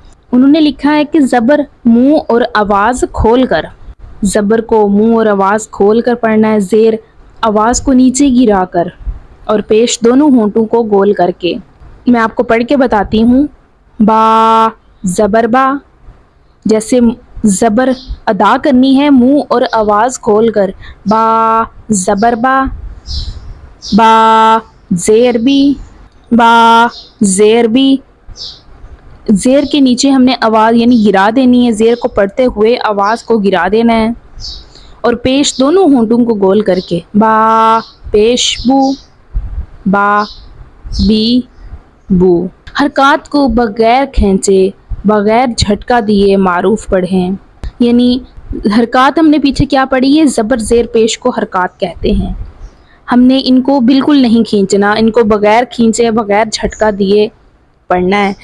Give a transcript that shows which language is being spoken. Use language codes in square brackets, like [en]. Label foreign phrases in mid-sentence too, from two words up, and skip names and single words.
[ur] انہوں نے لکھا ہے کہ زبر منہ اور آواز کھول کر، زبر کو منہ اور آواز کھول کر پڑھنا ہے، زیر آواز کو نیچے گرا کر، اور پیش دونوں ہونٹوں کو گول کر کے۔ میں آپ کو پڑھ کے بتاتی ہوں۔ با، زبر با، جیسے زبر ادا کرنی ہے منہ اور آواز کھول کر، با، زبر با، با، زیر بھی، با، زیر بھی۔ زیر کے نیچے ہم نے آواز یعنی گرا دینی ہے، زیر کو پڑھتے ہوئے آواز کو گرا دینا ہے، اور پیش دونوں ہونٹوں کو گول کر کے، با، پیش بو، با، بی، بو۔ حرکات کو بغیر کھینچے، بغیر جھٹکا دیے معروف پڑھیں۔ یعنی حرکات ہم نے پیچھے کیا پڑھی ہے؟ زبر، زیر، پیش کو حرکات کہتے ہیں۔ ہم نے ان کو بالکل نہیں کھینچنا، ان کو بغیر کھینچے، بغیر جھٹکا دیے پڑھنا ہے۔